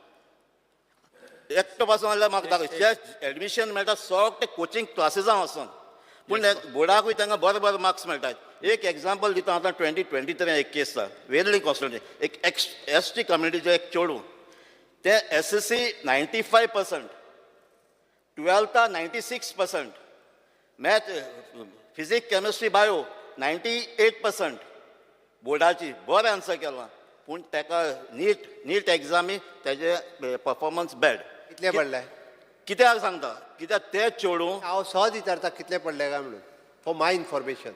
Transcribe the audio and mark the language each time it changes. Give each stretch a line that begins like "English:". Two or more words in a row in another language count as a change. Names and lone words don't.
Konkani: एकटो पासून जाल्यार म्हाका दाखय जे एडमिशन मेळटा सगळे कोचिंग क्लासीसां वचून पूण बोर्डाकूय तांकां बरे मार्क्स मेळटात. एक एग्जाम्पल दिता आतां 2023 एक केस आसा
English: very costly
Konkani: एक ST कम्युनिटीचो एक चेडूं ते SSC 95%, 12था 96%,
English: math physics chemistry bio
Konkani: 98% बोर्डाची बरें आन्सर केलां पूण ताका नीट एग्जामी तेजे परफॉर्मन्स बॅड. कितले पडले कित्याक सांगता कित्याक ते चेडूं हांव सहज विचारता कितले पडले काय म्हणून
English: for my information.